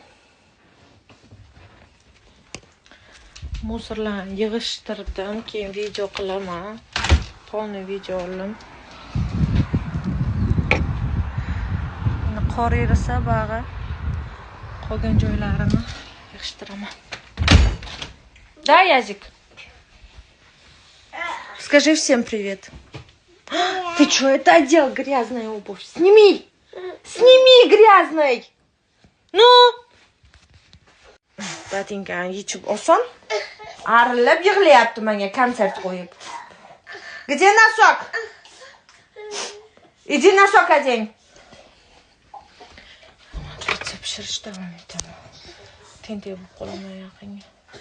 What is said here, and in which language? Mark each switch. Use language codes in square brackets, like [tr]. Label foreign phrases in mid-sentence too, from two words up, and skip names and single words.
[uz] Musorlarni yig'ishtirdim, keyin video qilaman. Polni video oldim. Qor erisa bag'i qolgan joylarini yig'ishtiraman. [ru] Да, Язик? Скажи всем привет. Ты что это одел, грязная обувь? Сними! Сними, грязный! Ну! [uz] Botinkani yechib olsam, arillab yig'layapti menga konsert qo'yib. [ru] Где носок? Иди носок одень. [uz] Pizza pishirish davom etaman. Tentak bo'lib qolaman yaqinga.